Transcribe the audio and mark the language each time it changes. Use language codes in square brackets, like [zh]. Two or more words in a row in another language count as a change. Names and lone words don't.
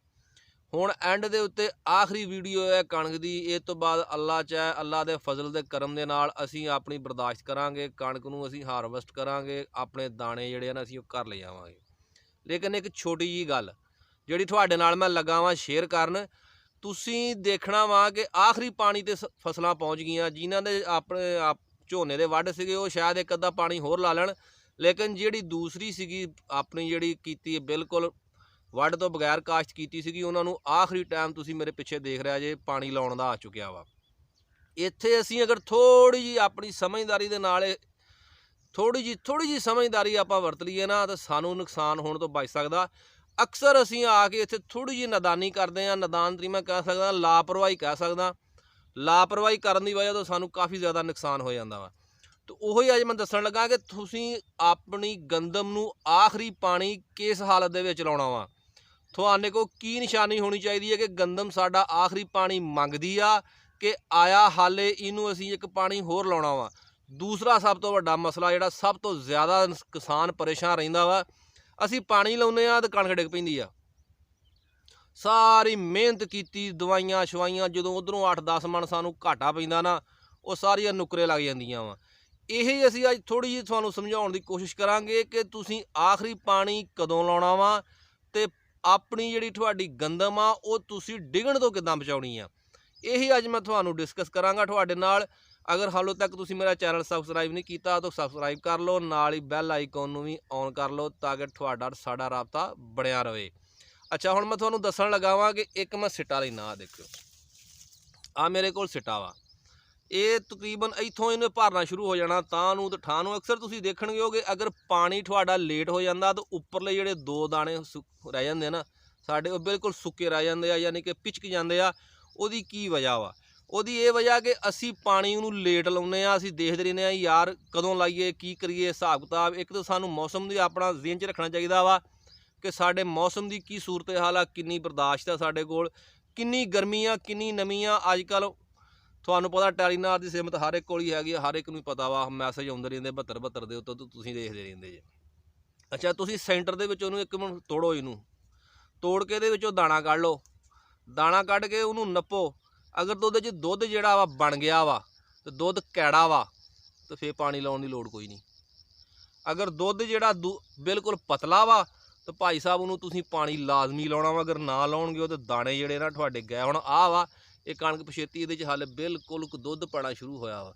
[pa] ਹੁਣ ਐਂਡ ਦੇ ਉੱਤੇ ਆਖ਼ਰੀ ਵੀਡੀਓ ਹੈ ਕਣਕ ਦੀ। ਇਸ ਤੋ ਬਾਅਦ ਅੱਲ੍ਹਾ ਚਾਹੇ ਅੱਲ੍ਹਾ ਦੇ ਫ਼ਜ਼ਲ ਦੇ ਕਰਮ ਦੇ ਨਾਲ ਅਸੀਂ ਅਪਣੀ ਬਰਦਾਸ਼ਤ ਕਰਾਂਗੇ, ਕਣਕ ਨੂੰ ਅਸੀਂ ਹਾਰਵੈਸਟ ਕਰਾਂਗੇ, ਅਪਣੇ ਦਾਣੇ ਜਿਹੜੇ ਨਾ ਅਸੀਂ ਘਰ ਲੈ ਜਾਵਾਂਗੇ। ਲੇਕਿਨ ਇੱਕ ਛੋਟੀ ਜੀ ਗੱਲ ਜਿਹੜੀ ਤੁਹਾਡੇ ਨਾਲ ਮੈਂ ਲੱਗਾ ਵਾਂ ਸ਼ੇਅਰ ਕਰਨ, ਤੁਸੀਂ ਦੇਖਣਾ ਵਾ ਕਿ ਆਖਰੀ ਪਾਣੀ ਤੇ ਫਸਲਾਂ ਪਹੁੰਚ ਗਈਆਂ। ਜਿਨ੍ਹਾਂ ਦੇ ਆਪਣੇ ਝੋਨੇ ਦੇ ਵੱਢ ਸੀਗੇ ਉਹ ਸ਼ਾਇਦ ਇੱਕ ਅੱਧਾ ਪਾਣੀ ਹੋਰ ਲਾ ਲੈਣ, ਲੇਕਿਨ ਜਿਹੜੀ ਦੂਸਰੀ ਸੀਗੀ ਆਪਣੀ ਜਿਹੜੀ ਕੀਤੀ ਬਿਲਕੁਲ ਵੱਢ ਤੋਂ ਬਗੈਰ ਕਾਸ਼ਤ ਕੀਤੀ ਸੀਗੀ, ਉਹਨਾਂ ਨੂੰ ਆਖਰੀ ਟਾਈਮ ਤੁਸੀਂ ਮੇਰੇ ਪਿੱਛੇ ਦੇਖ ਰਿਹਾ ਜੇ ਪਾਣੀ ਲਾਉਣ ਦਾ ਆ ਚੁੱਕਿਆ ਵਾ। ਇੱਥੇ ਅਸੀਂ ਅਗਰ ਥੋੜ੍ਹੀ ਜਿਹੀ ਆਪਣੀ ਸਮਝਦਾਰੀ ਦੇ ਨਾਲ ਥੋੜ੍ਹੀ ਜਿਹੀ ਸਮਝਦਾਰੀ ਆਪਾਂ ਵਰਤ ਲਈਏ ਨਾ ਤਾਂ ਸਾਨੂੰ ਨੁਕਸਾਨ ਹੋਣ ਤੋਂ ਬਚ ਸਕਦਾ। ਅਕਸਰ ਅਸੀਂ ਆ ਕੇ ਇੱਥੇ ਥੋੜ੍ਹੀ ਜੀ ਨਾਦਾਨੀ ਕਰਤੇ ਹੈਂ। ਨਾਦਾਨ ਤੀ ਮੈਂ ਕਹਿ ਸਕਦਾ, ਲਾਪਰਵਾਹੀ ਕਹਿ ਸਕਦਾ। ਲਾਪਰਵਾਹੀ ਕਰਨ ਦੀ ਵਜ੍ਹਾ ਤੋ ਸਾਨੂੰ ਕਾਫ਼ੀ ਜ਼ਿਆਦਾ ਨੁਕਸਾਨ ਹੋ ਜਾਤਾ ਵਾ। ਤੋ ਉਹੀ ਅੱਜ ਮੈਂ ਦੱਸਣ ਲੱਗਾ ਕਿ ਤੁਸੀਂ ਅਪਣੀ ਗੰਦਮ ਨੂੰ ਆਖ਼ਰੀ ਪਾਣੀ ਕਿਸ ਹਾਲਤ ਦੇ ਵਿੱਚ ਲਾਉਣਾ ਵਾ। ਤੁਹਾਡੇ ਕੋਲ ਕੀ ਨਿਸ਼ਾਨੀ ਹੋਣੀ ਚਾਹੀਏ ਹੈ ਕਿ ਗੰਦਮ ਸਾਡਾ ਆਖ਼ਰੀ ਪਾਣੀ ਮੰਗਦੀ ਆ ਕਿ ਆਇਆ ਹਾਲੇ ਇਹਨੂੰ ਅਸੀਂ ਇੱਕ ਪਾਣੀ ਹੋਰ ਲਾਉਣਾ ਵਾ। ਦੂਸਰਾ ਸਭ ਤੋ ਵੱਡਾ ਮਸਲਾ ਜਿਹੜਾ ਸਭ ਤੋ ਜ਼ਿਆਦਾ ਕਿਸਾਨ ਪਰੇਸ਼ਾਨ ਰਹਿੰਦਾ ਵਾ, ਅਸੀਂ ਪਾਣੀ ਲਾਉਂਦੇ ਆ ਤੇ ਕਣਕ ਡਿੱਗ ਪੈਂਦੀ ਆ। ਸਾਰੀ ਮਿਹਨਤ ਕੀਤੀ, ਦਵਾਈਆਂ ਸ਼ਵਾਈਆਂ, ਜਦੋਂ ਉਧਰੋਂ 8-10 ਮਣ ਸਾਨੂੰ ਘਾਟਾ ਪੈਂਦਾ ਨਾ, ਉਹ ਸਾਰੀਆਂ ਨੁਕਰੇ ਲੱਗ ਜਾਂਦੀਆਂ ਵਾ। ਇਹੀ ਅਸੀਂ ਅੱਜ ਥੋੜ੍ਹੀ ਜਿਹੀ ਤੁਹਾਨੂੰ ਸਮਝਾਉਣ ਦੀ ਕੋਸ਼ਿਸ਼ ਕਰਾਂਗੇ ਕਿ ਤੁਸੀਂ ਆਖਰੀ ਪਾਣੀ ਕਦੋਂ ਲਾਉਣਾ ਵਾ ਤੇ ਆਪਣੀ ਜਿਹੜੀ ਤੁਹਾਡੀ ਗੰਦਮ ਆ ਉਹ ਤੁਸੀਂ ਡਿੱਗਣ ਤੋਂ ਕਿੱਦਾਂ ਬਚਾਉਣੀ ਆ। ਇਹੀ ਅੱਜ ਮੈਂ ਤੁਹਾਨੂੰ ਡਿਸਕਸ ਕਰਾਂਗਾ ਤੁਹਾਡੇ ਨਾਲ। ਅਗਰ ਹਾਲੋਂ ਤੱਕ ਤੁਸੀਂ ਮੇਰਾ ਚੈਨਲ ਸਬਸਕ੍ਰਾਈਬ ਨਹੀਂ ਕੀਤਾ ਤੋ ਸਬਸਕ੍ਰਾਈਬ ਕਰ ਲੋ, ਨਾਲ ਹੀ ਬੈੱਲ ਆਈਕਾਨ ਨੂੰ ਭੀ ਆਨ ਕਰ ਲੋ ਤਾਕਿ ਤੁਹਾਡਾ ਸਾਡਾ ਰਾਬਤਾ ਬਣਿਆ ਰਹੇ। ਅੱਛਾ, ਹੁਣ ਮੈਂ ਤੁਹਾਨੂੰ ਦੱਸਣ ਲੱਗਾ ਵਾਂ ਕਿ ਇੱਕ ਮੈਂ ਸਿੱਟਾ ਲੈਣਾ। ਦੇਖੋ ਆ ਮੇਰੇ ਕੋਲ ਸਿੱਟਾ ਵਾ। ਯੇ ਤਕਰੀਬਨ ਇੱਥੋਂ ਇਨ੍ਹੇਂ ਭਰਨਾ ਸ਼ੁਰੂ ਹੋ ਜਾਣਾ ਤਾਂ ਨੂੰ ਤੇ ਠਾਂ ਨੂੰ। ਅਕਸਰ ਤੁਸੀਂ ਦੇਖਣਗੇ ਹੋ ਕਿ ਅਗਰ ਪਾਣੀ ਤੁਹਾਡਾ ਲੇਟ ਹੋ ਜਾਂਦਾ ਤੋ ਉਪਰਲੇ ਜਿਹੜੇ ਦੋ ਦਾਣੇ ਰਹਿ ਜਾਂਦੇ ਨਾ ਸਾਡੇ, ਵੋ ਬਿਲਕੁਲ ਸੁੱਕੇ ਰਹਿ ਜਾਂਦੇ ਆ, ਯਾਨੀ ਕਿ ਪਿਚਕ ਜਾਂਦੇ ਆ। ਉਹਦੀ ਕੀ ਵਜ੍ਹਾ ਵਾ? ਉਹਦੀ ਇਹ ਵਜ੍ਹਾ ਕਿ ਅਸੀਂ ਪਾਣੀ ਨੂੰ ਲੇਟ ਲਾਉਂਦੇ ਆ। ਅਸੀਂ ਦੇਖਦੇ ਰਹਿੰਦੇ ਆ ਯਾਰ ਕਦੋਂ ਲਾਈਏ, ਕੀ ਕਰੀਏ, ਹਿਸਾਬ ਕਿਤਾਬ। ਇੱਕ ਤਾਂ ਸਾਨੂੰ ਮੌਸਮ ਦੀ ਆਪਣਾ ਜ਼ਿਹਨ 'ਚ ਰੱਖਣਾ ਚਾਹੀਦਾ ਵਾ ਕਿ ਸਾਡੇ ਮੌਸਮ ਦੀ ਕੀ ਸੂਰਤ ਹਾਲ ਆ, ਕਿੰਨੀ ਬਰਦਾਸ਼ਤ ਆ ਸਾਡੇ ਕੋਲ, ਕਿੰਨੀ ਗਰਮੀ ਆ, ਕਿੰਨੀ ਨਮੀ ਆ। ਅੱਜ ਕੱਲ੍ਹ ਤੁਹਾਨੂੰ ਪਤਾ ਟੈਲੀਨਾਰ ਦੀ ਸਿਮਤ ਹਰ ਇੱਕ ਕੋਲ ਹੀ ਹੈਗੀ ਆ, ਹਰ ਇੱਕ ਨੂੰ ਪਤਾ ਵਾ। ਮੈਸੇਜ ਆਉਂਦੇ ਰਹਿੰਦੇ 72 ਦੇ ਉੱਤੇ, ਤੁਸੀਂ ਦੇਖਦੇ ਰਹਿੰਦੇ ਜੇ। ਅੱਛਾ, ਤੁਸੀਂ ਸੈਂਟਰ ਦੇ ਵਿੱਚ ਉਹਨੂੰ ਇੱਕ ਮਿੰਟ ਤੋੜੋ, ਇਹਨੂੰ ਤੋੜ ਕੇ ਇਹਦੇ ਵਿੱਚੋਂ ਦਾਣਾ ਕੱਢ ਲਓ। ਦਾਣਾ ਕੱਢ ਕੇ ਉਨ੍ਹੋਂ ਨੇ ਨੱਪੋ। ਅਗਰ ਦੁੱਧ ਚ ਦੁੱਧ ਜਿਹੜਾ ਵਾ ਬਣ ਗਿਆ ਵਾ ਤੋ ਦੁੱਧ ਕੈੜਾ ਵਾ ਤੋ ਫਿਰ ਪਾਣੀ ਲਾਉਣ ਦੀ ਲੋੜ ਕੋਈ ਨਹੀਂ। ਅਗਰ ਦੁੱਧ ਜਿਹੜਾ ਬਿਲਕੁਲ ਪਤਲਾ ਵਾ ਤੋ ਭਾਈ ਸਾਹਿਬ ਉਨ੍ਹੋਂ ਨੇ ਤੁਸੀਂ ਪਾਣੀ ਲਾਜ਼ਮੀ ਲਾਉਣਾ ਵਾ। ਅਗਰ ਨਾ ਲਾਉਣਗੇ ਤੋ ਦਾਣੇ ਜਿਹੜੇ ਨਾ ਤੁਹਾਡੇ ਗਏ। ਹੁਣ ਆ ਵਾ ਯੇ ਕਣਕ ਪਛੇਤੀ, ਇਹਦੇ ਚ ਹਾਲੇ ਬਿਲਕੁਲ ਦੁੱਧ ਪੈਣਾ ਸ਼ੁਰੂ ਹੋਇਆ ਵਾ।